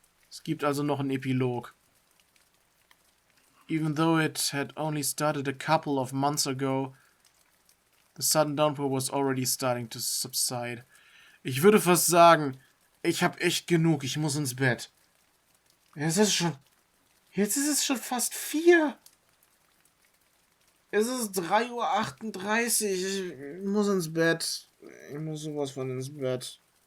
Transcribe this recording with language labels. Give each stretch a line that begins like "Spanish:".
German: Es gibt also noch einen Epilog.
English: Even though it had only started a couple of months ago, the sudden downpour was already starting to subside.
German: Ich würde fast sagen, ich hab echt genug, ich muss ins Bett. Jetzt ist es schon fast 4. Es ist 3:38 Uhr, ich muss ins Bett. Ich muss sowas von ins Bett.